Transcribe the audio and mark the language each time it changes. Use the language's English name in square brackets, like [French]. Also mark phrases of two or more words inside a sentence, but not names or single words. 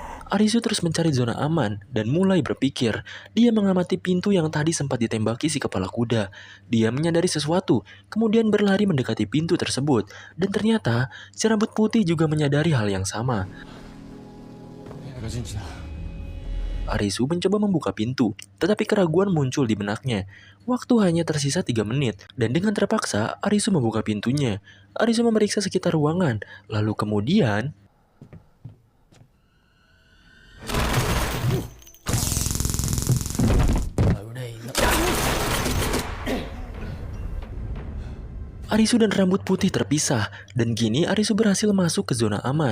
[Indonesian] Arisu terus mencari zona aman dan mulai berpikir. Dia mengamati pintu yang tadi sempat ditembaki si kepala kuda. Dia menyadari sesuatu, kemudian berlari mendekati pintu tersebut. Dan ternyata, si rambut putih juga menyadari hal yang sama. [Japanese] 部屋が陣地だ。 [Indonesian] Arisu mencoba membuka pintu, tetapi keraguan muncul di benaknya. Waktu hanya tersisa 3 menit, dan dengan terpaksa, Arisu membuka pintunya. Arisu memeriksa sekitar ruangan, lalu kemudian... Arisu dan rambut putih terpisah, dan kini Arisu berhasil masuk ke zona aman.